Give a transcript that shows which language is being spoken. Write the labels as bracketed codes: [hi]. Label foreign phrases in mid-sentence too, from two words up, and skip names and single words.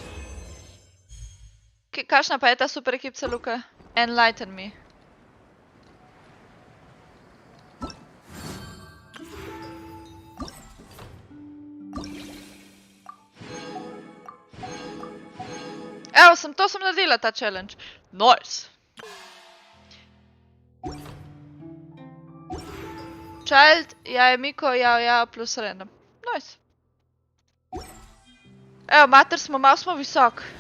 [sl] Kakšna pa je ta super ekipca, Luka? [en] Enlighten me. [sl] Evo, to sem naredila, ta challenge. [en] Nice! Child, [sl] ja je Miko, ja, plus random. [en] Nice. [sl] Evo, mater smo, malo smo visok.